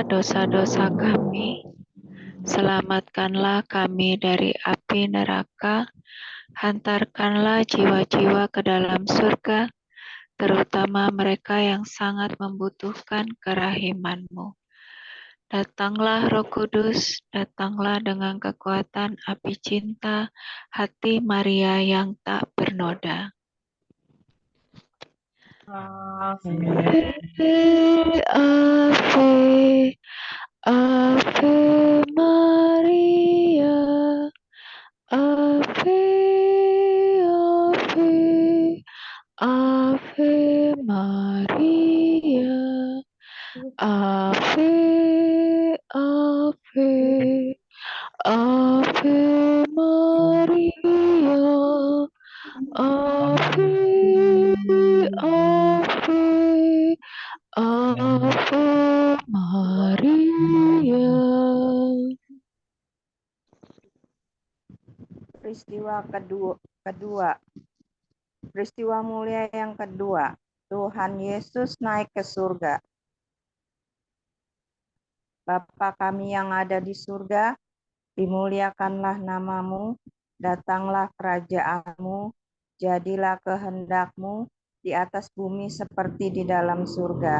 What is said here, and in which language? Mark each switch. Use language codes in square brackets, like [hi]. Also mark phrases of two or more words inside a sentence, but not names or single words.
[id] dosa-dosa kami, selamatkanlah kami dari api neraka, hantarkanlah jiwa-jiwa ke dalam surga, terutama mereka yang sangat membutuhkan kerahiman-Mu. Datanglah Roh Kudus, datanglah dengan kekuatan api cinta hati Maria yang tak bernoda. [la] Ave, Ave, Ave Maria, Ave, Ave, Ave Maria, Ave, Ave, Ave Maria, Ave, Ave, Ave Maria. [id] Peristiwa mulia yang kedua, Tuhan Yesus naik ke surga. Bapa kami yang ada di surga, dimuliakanlah namamu, datanglah kerajaan-Mu, jadilah kehendak-Mu di atas bumi seperti di dalam surga.